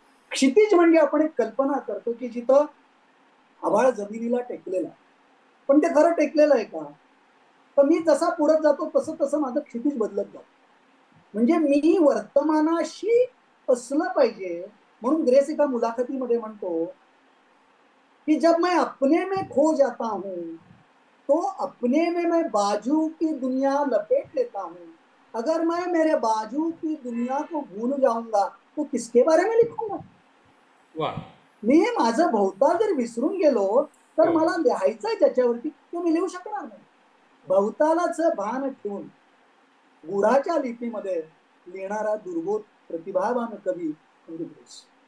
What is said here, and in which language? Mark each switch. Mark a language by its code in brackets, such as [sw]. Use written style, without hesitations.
[mr] क्षितिज म्हणजे आपण एक कल्पना करतो की जिथं आभाळ जमिनीला टेकलेला आहे, पण ते खरं टेकलेलं आहे का? तर मी जसा पुढे जातो तसं तसं माझं क्षितिज बदलत जातं. म्हणजे मी वर्तमानाशी असलं पाहिजे. म्हणून ग्रेस एका मुलाखतीमध्ये म्हणतो कि [hi] जब मैं अपने में खो जाता हूं तो अपने में मैं बाजू की दुनिया लपेट लेता हूं. अगर मैं मेरे बाजू की दुनिया को भूल जाऊंगा तो किसके बारे में लिखूंगा? [mr] मी माझं भोवताल जर विसरून गेलो तर मला लिहायचंय ज्याच्यावरती ते मी लिहू शकणार नाही. भवतालाचं भान ठेवून गुढाच्या लिपीमध्ये लिहिणारा दुर्बोध प्रतिभावान कवी म्हणजे ग्रेस.